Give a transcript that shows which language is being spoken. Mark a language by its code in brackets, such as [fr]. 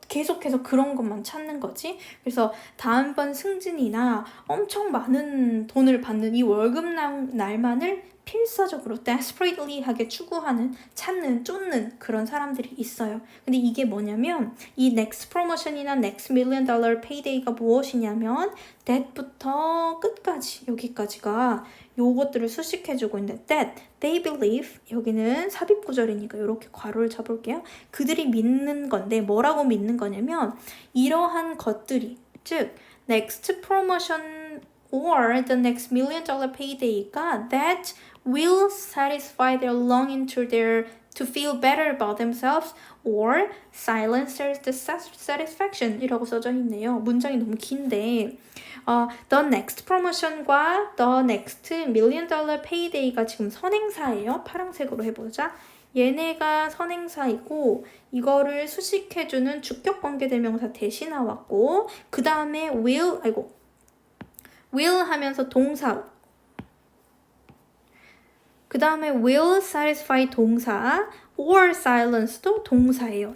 [ko] 계속해서 그런 것만 찾는 거지. 그래서 다음번 승진이나 엄청 많은 돈을 받는 이 월급 날만을 필사적으로 desperately 하게 추구하는, 찾는, 쫓는 그런 사람들이 있어요. 근데 이게 뭐냐면 이 [en] next promotion [ko] 이나 [en] next million dollar payday [ko] 가 무엇이냐면 that부터 끝까지 여기까지가 요것들을 수식해주고 있는데 [en] that, they believe, [ko] 여기는 삽입구절이니까 이렇게 괄호를 잡을게요. 그들이 믿는 건데 뭐라고 믿는 거냐면 이러한 것들이, 즉 [en] next promotion or the next million dollar payday가 that will satisfy their longing to feel better about themselves or silence their dissatisfaction [ko] 이라고 써져 있네요. 문장이 너무 긴데 [en] the next promotion [ko] 과 [en] the next million dollar payday [ko] 가 지금 선행사예요. 파란색으로 해보자. 얘네가 선행사이고 이거를 수식해주는 주격관계대명사 대신 나왔고 그 다음에 will 하면서 동사, 그 다음에 will satisfy 동사, or silence도 동사예요.